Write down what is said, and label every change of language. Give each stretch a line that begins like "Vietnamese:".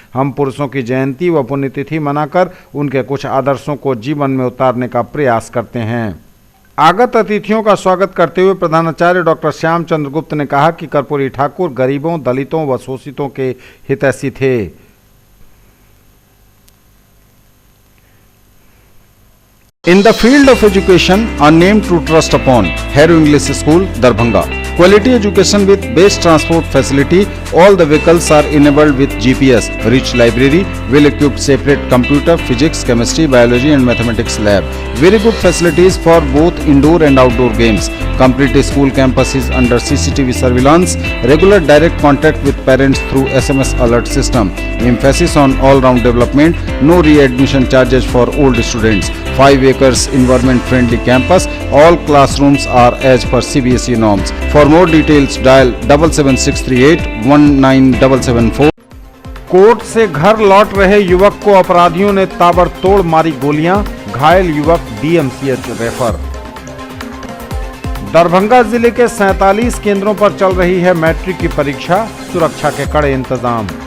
Hindi: हम पुरुषों की जयंती व पुण्यतिथि मनाकर उनके कुछ आदर्शों को जीवन में उतारने का प्रयास करते हैं। आगत अतिथियों का स्वागत करते हुए प्रधानाचार्य डॉक्टर श्याम चंद्र गुप्त ने कहा कि कर्पूरी ठाकुर गरीबों, दलितों व शोषितों के हितैषी थे।
English: In the field of education, a name to trust upon, Hero English School, Darbhanga. Quality education with best transport facility. All the vehicles are enabled with GPS. Rich library, well-equipped separate computer, physics, chemistry, biology and mathematics lab. Very good facilities for both indoor and outdoor games. Complete school campus is under CCTV surveillance. Regular direct contact with parents through SMS alert system. Emphasis on all-round development. No re-admission charges for old students. 5 acres environment-friendly campus. All classrooms are as per CBSE norms. For more details, dial 77638 19774।
Hindi: Court से घर लौट रहे युवक को अपराधियों ने ताबड़तोड़ मारी गोलियां, घायल युवक DMCH रेफर। दरभंगा जिले के 47 केंद्रों पर चल रही है मैट्रिक की परीक्षा, सुरक्षा के कड़े इंतजाम।